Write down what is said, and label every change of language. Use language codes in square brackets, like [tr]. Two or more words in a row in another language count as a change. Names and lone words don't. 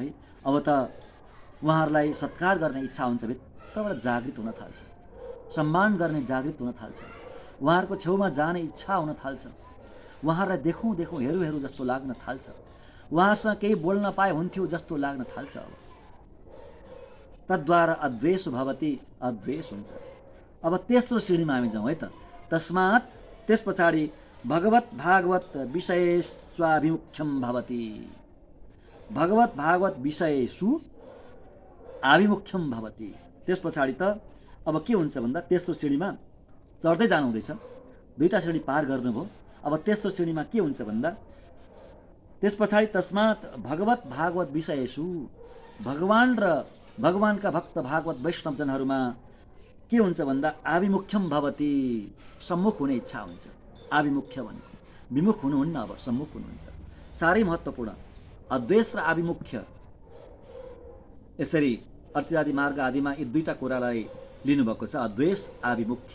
[ne] अब त उहाँहरूलाई सत्कार गर्ने इच्छा हुन्छ, भित्रबाट जागृत हुन थाल्छ, सम्मान गर्ने जागृत हुन थाल्छ, उहाँहरूको छेउमा जाने इच्छा हुन थाल्छ, उहाँहरूलाई देखौँ देखौँ हेरौँ हेरौँ जस्तो लाग्न थाल्छ, उहाँहरूसँग केही बोल्न पाए हुन्थ्यो जस्तो लाग्न थाल्छ। अब [sa] तद्वारा अद्वेष भवति, [ne] अद्वेष हुन्छ। अब तेस्रो श्रेणीमा हामी जाउँ है त। [sa] तस्मात् [ne] त्यस पछाडि [sa] भगवत भागवत विषयेष्वाभिमुख्यम भवति, भगवत भागवत विषयेषु आभिमुख्यम भवति। [ne] त्यस पछाडि त अब के हुन्छ भन्दा तेस्रो श्रेणीमा चढ्दै जानु हुँदैछ, दुईटा श्रेणी पार गर्नुभयो। अब तेस्रो श्रेणीमा के हुन्छ भन्दा त्यस पछाडि [sa] तस्मात् भगवत भागवत विषयेषु, [ne] भगवान र भगवानका भक्त भागवत वैष्णवजनहरूमा के हुन्छ भन्दा [sa] आभिमुख्यम भवति, [ne] सम्मुख हुने इच्छा हुन्छ। आभिमुख्य भनेको विमुख हुनुहुन्न, अब सम्मुख हुनुहुन्छ। साह्रै महत्त्वपूर्ण अद्वेष र आभिमुख्य। यसरी अर्चिरादि मार्ग आदिमा यी दुईटा कुरालाई लिनुभएको छ, अद्वेष आभिमुख्य।